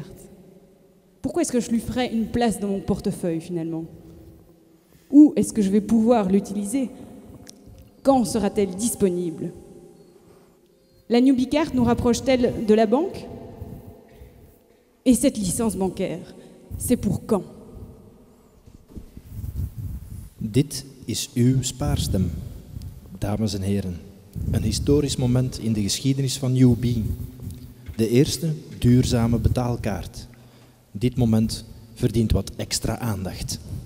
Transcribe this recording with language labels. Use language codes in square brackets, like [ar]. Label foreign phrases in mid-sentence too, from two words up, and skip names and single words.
[fr] Pourquoi est-ce que je lui ferais une place dans mon portefeuille finalement? Où est-ce que je vais pouvoir l'utiliser? Quand sera-t-elle disponible? La Newbie Card nous rapproche-t-elle de la banque? Et cette licence bancaire, c'est pour quand? [nl] Dit is uw spaarstem, dames en heren. Een historisch moment in de geschiedenis van Newbie. De eerste duurzame betaalkaart. Dit moment verdient wat extra aandacht.